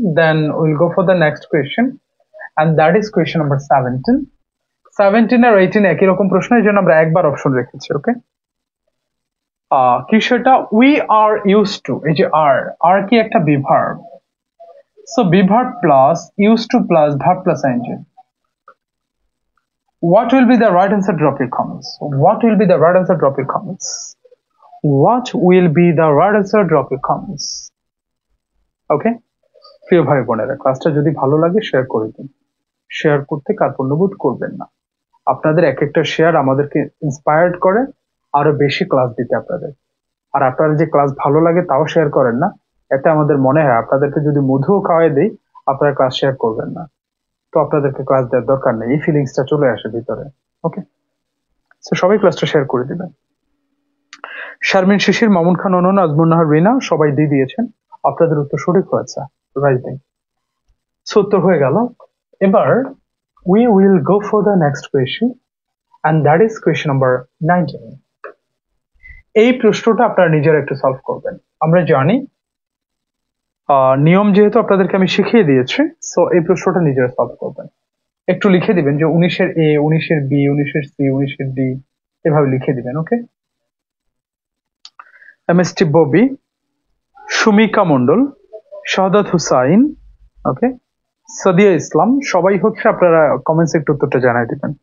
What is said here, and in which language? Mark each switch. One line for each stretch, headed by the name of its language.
English: Then will go for the next question, and that is question number 17।
Bangla: 17 আর 18 একই রকম প্রশ্ন, এই জন্য আমরা একবার অপশন রেখেছি।
English: okay,
Bangla: কি সেটা?
English: We are use to.
Bangla: এই যে আর কি? একটা be verb.
English: So be verb plus use to plus verb plus I N G. What will be the right answer? Drop your comments. What will be the right answer? Drop your comments. What will be the right answer? Drop your comments. Okay?
Bangla: প্রিয় ভাই বোনেরা, ক্লাসটা যদি ভালো লাগে share করে দিন। Share করতে কার্পণ্যবোধ করবেন না। আপনাদের এক একটা শেয়ার আমাদেরকে ইন্সপায়ার্ড করে আরো বেশি ক্লাস দিতে আপনাদের। আর আপনারা যে ক্লাস ভালো লাগে তাও শেয়ার করেন না, এতে আমাদের মনে হয় আপনাদেরকে যদি মধুও খাওয়াই দিই আপনারা ক্লাস শেয়ার করবেন না। তো আপনাদেরকে ক্লাস দেওয়ার দরকার নেই, এই ফিলিংসটা চলে আসে ভিতরে। ওকে, তো সবাই ক্লাসটা শেয়ার করে দিবেন। শারমিন শিশির, মামুন খান, অনন, আজমুন নাহার, রিনা সবাই দিয়ে দিয়েছেন। আপনাদের উত্তর সঠিক হয়েছে, রাইট। সো উত্তর হয়ে গেল।
English: এবার we will go for the next question, and that is question number 19.
Bangla: এই প্রশ্নটা আপনারা নিজেরা একটু সলভ করবেন। আমরা জানি নিয়ম যেহেতু আপনাদেরকে আমি শিখিয়ে দিয়েছি, সো এই প্রশ্নটা নিজেরা সলভ করবেন। একটু লিখে দিবেন যে 19-এর এ, 19-এর বি, 19-এর সি, 19-এর ডি, এভাবে লিখে দিবেন। ওকে, এমএসটি ববি, সুমিকা মন্ডল, শাহাদাত হুসাইন, ওকে, সাদিয়া ইসলাম, সবাই হচ্ছে আপনারা কমেন্টস একটু উত্তরটা জানাই দিবেন।